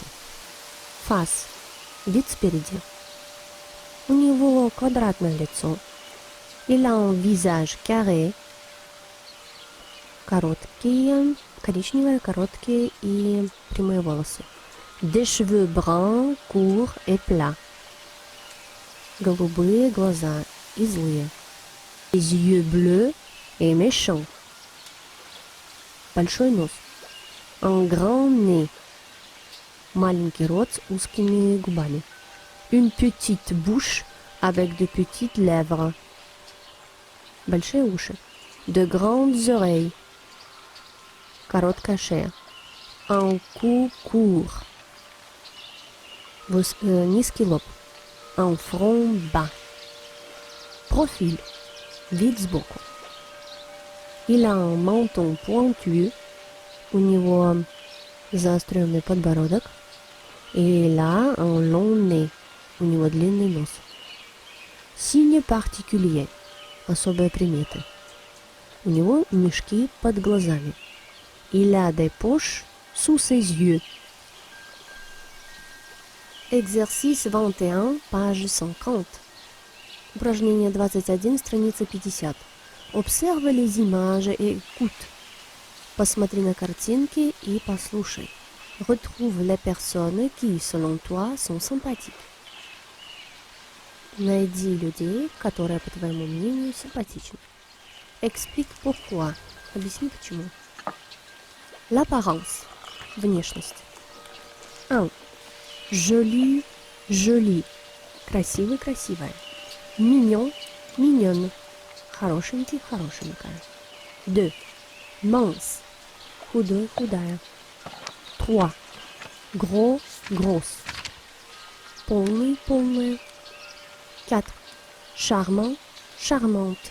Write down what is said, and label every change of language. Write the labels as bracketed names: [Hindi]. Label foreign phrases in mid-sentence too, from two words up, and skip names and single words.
[Russian] Face. Вид спереди. У него квадратное лицо. [French] Il a un visage carré. [Russian] Короткие, коричневые, короткие и прямые волосы. [French] Des cheveux bruns, courts et plats. [Russian] Голубые глаза и злые. [French] Des yeux bleus et méchants. [Russian] Большой нос. [French] Un grand nez. [Russian] Маленький рот с узкими губами. [French] Une petite bouche avec de petites lèvres. [Russian] Большие уши. [French] De grandes oreilles. [Russian] Короткая шея. [French] Un cou court. [Russian] Низкий лоб. [French] Un front bas. Profil. [Russian] Вид сбоку. [French] Il a un menton pointu. [Russian] У него заостренный подбородок. [French] Il a un long nez. [Russian] У него длинный нос. [French] Signe particulier. [Russian] Особые приметы. У него мешки под глазами. [French] Il a des poches sous ses yeux. Exercice 21, page 50. [Russian] Упражнение 21, страница 50. [French] Observe les images et écoute. [Russian] Посмотри на картинки и послушай. [French] Retrouve les personnes qui, selon toi, sont sympathiques. [Russian] Найди людей, которые, по твоему мнению, симпатичны. [French] Explique pourquoi. [Russian] Объясни почему. L'apparence. Внешность. 1. [French] Joli, joli. [Russian] Красивый, красивая. [French] Mignon, mignonne. [Russian] Хорошенький, хорошенькая. 2. Mince. Худой, худая. 3. [French] Gros, grosse. [Russian] Полный, полная. 4. [French] Charmant, charmante.